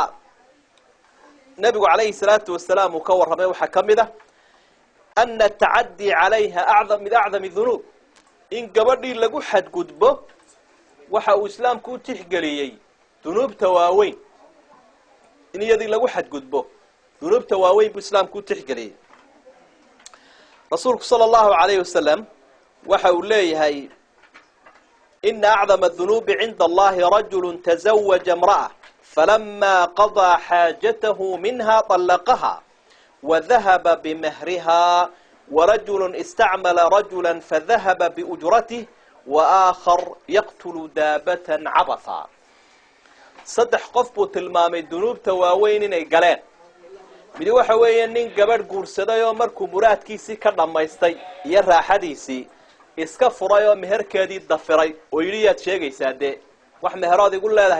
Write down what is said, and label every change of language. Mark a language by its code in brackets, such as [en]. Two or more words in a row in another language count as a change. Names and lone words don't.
[so] nabigu [ar] عليه الصلاة والسلام [so] uu ka warramay waxa kamida [ar] أن التعدي عليها أعظم الذنوب [so] in gabadhii lagu xadgudbo waxa uu islaamku u tixgeliyay dunuubta waaweyn in iyadii lagu xadgudbo dunuubta waaweyn buu islaamku u tixgeliyay [ar] rasuulku صلى الله عليه وسلم [so] waxa uu leeyahay [ar] إن أعظم الذنوب عند الله رجل تزوج امرأة فلما قضى حاجته منها طلقها وذهب بمهرها ورجل استعمل رجلا فذهب بأجرته وآخر يقتل دابة عبثا [so] saddex qof buu tilmaamay dunuubta waaweyn inay galeen mid waxa weeye nin gabadh guursaday oo markuu muraadkiisii ka dhameystay iyo raaxadiisii iska furay oo meherkeedii dafiray oo yiriyaad sheegaysaa de wax meherood igu leedahay